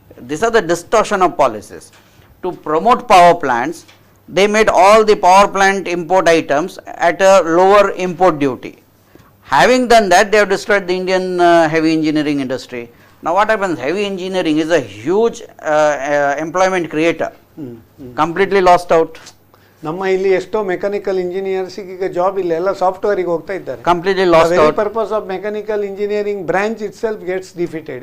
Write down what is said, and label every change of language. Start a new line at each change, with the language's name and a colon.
English: These are the distortion of policies. To promote power plants, they made all the power plant import items at a lower import duty. Having done that, they have destroyed the Indian heavy engineering industry. Now what happens? Heavy engineering is a huge employment creator, completely lost out.
Kannada: ನಮ್ಮ ಇಲ್ಲಿ ಎಷ್ಟೋ mechanical engineers ಈಗ job ಇಲ್ಲ, ಎಲ್ಲ software ಗೆ ಹೋಗ್ತಾ ಇದ್ದಾರೆ.
English: Completely lost out. Purpose of mechanical engineering branch itself gets defeated.